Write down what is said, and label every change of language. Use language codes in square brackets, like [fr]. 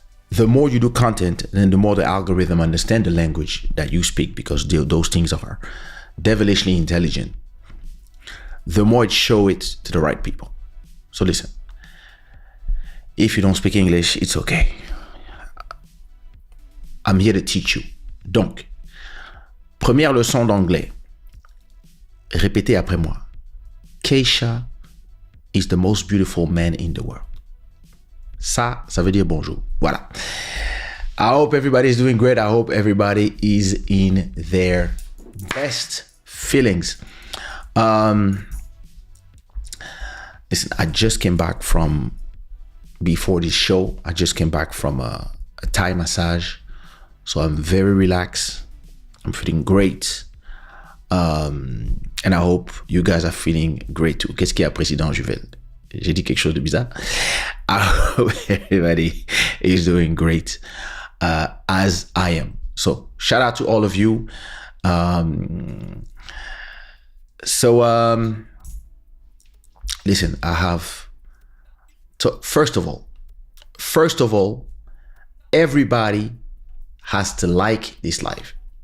[en] The more you do content, then the more the algorithm understand the language that you speak, because those things are devilishly intelligent. The more it show it to the right people. So listen, if you don't speak English, it's okay. I'm here to teach you. [fr] Donc, première leçon d'anglais. Répétez après moi. [en] Kaysha is the most beautiful man in the world. [fr] Ça veut dire bonjour. Voilà. [en] I hope everybody is doing great. I hope everybody is in their best feelings. Listen, I just came back from, before this show, I just came back from a Thai massage. So I'm very relaxed. I'm feeling great. And I hope you guys are feeling great too. [fr] Qu'est-ce qu'il y a, Président Juvel? J'ai dit quelque chose de bizarre. [en] I hope everybody is doing great as I am. So shout out to all of you. Listen, I have to, first of all, everybody has to like this live.